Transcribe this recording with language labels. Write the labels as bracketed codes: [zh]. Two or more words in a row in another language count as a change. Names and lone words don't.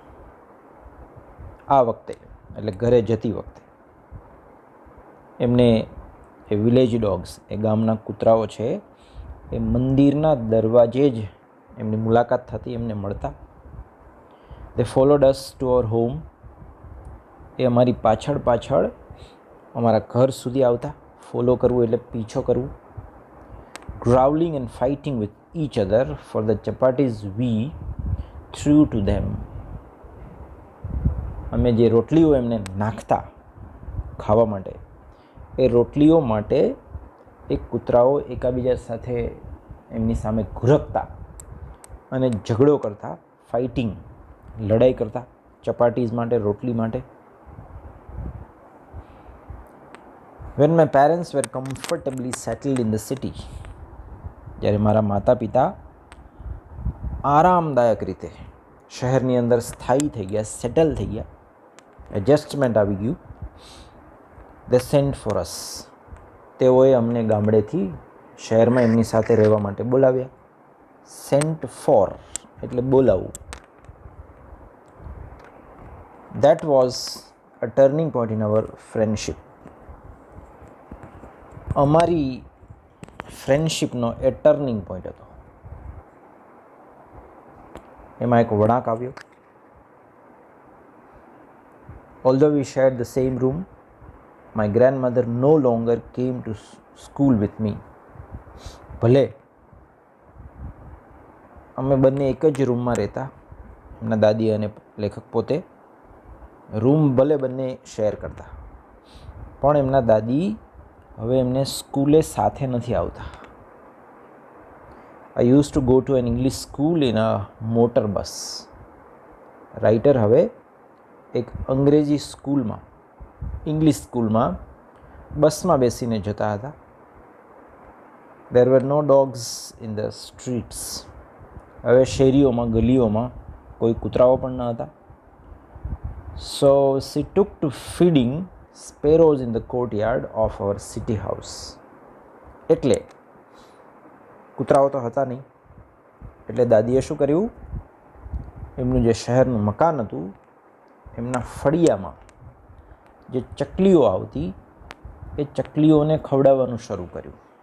[gu] આ વખતે એટલે ઘરે જતી વખતે એમને એ વિલેજ ડોગ્સ, એ ગામના કૂતરાઓ છે, એ મંદિરના દરવાજે જ એમની મુલાકાત થતી, એમને મળતા. [en] They followed us to our home. [gu] એ અમારી પાછળ પાછળ અમારા ઘર સુધી આવતા. ફોલો કરવું એટલે પીછો કરવું. [en] growling and fighting with each other for the chapatis we threw to them. [gu] અમે જે રોટલીઓ એમને નાખતા ખાવા માટે, એ રોટલીઓ માટે એ કૂતરાઓ એકાબીજા સાથે એમની સામે ઘુરકતા અને ઝઘડો કરતા, ફાઇટિંગ, લડાઈ કરતા ચપાટીઝ માટે, રોટલી માટે. [en] When my parents were comfortably settled in the city, [gu] જ્યારે મારા માતા પિતા આરામદાયક રીતે શહેરની અંદર સ્થાયી થઈ ગયા, સેટલ થઈ ગયા, એડજસ્ટમેન્ટ આવી ગયું, [en] they sent for us. [gu] તેઓએ અમને ગામડેથી શહેરમાં એમની સાથે રહેવા માટે બોલાવ્યા. [en] sent for [gu] એટલે બોલાવવું. [en] That was a turning point in our friendship. [gu] અમારી ફ્રેન્ડશિપનો એ [en] turning point [gu] હતો. એમાં એક વળાંક આવ્યો. [en] Although we shared the same room, my grandmother no longer came to school with me. [gu] ભલે અમે બંને એક જ રૂમમાં રહેતા, એમના દાદી અને લેખક પોતે રૂમ ભલે બંને શેર કરતા, પણ એમના દાદી હવે એમને સ્કૂલે સાથે નથી આવતા. [en] I used to go to an English school in a motor bus. [gu] રાઇટર હવે એક અંગ્રેજી સ્કૂલમાં, ઇંગ્લિશ સ્કૂલમાં બસમાં બેસીને જતા હતા. [en] There were no dogs in the streets. [gu] હવે શેરીઓમાં, ગલીઓમાં કોઈ કૂતરાઓ પણ ન હતા. [en] So she took to feeding sparrows in the courtyard of our city house. [gu] એટલે કૂતરાઓ તો હતા નહીં, એટલે દાદીએ શું કર્યું, એમનું જે શહેરનું મકાન હતું એમના ફળિયામાં જે ચકલીઓ આવતી એ ચકલીઓને ખવડાવવાનું શરૂ કર્યું.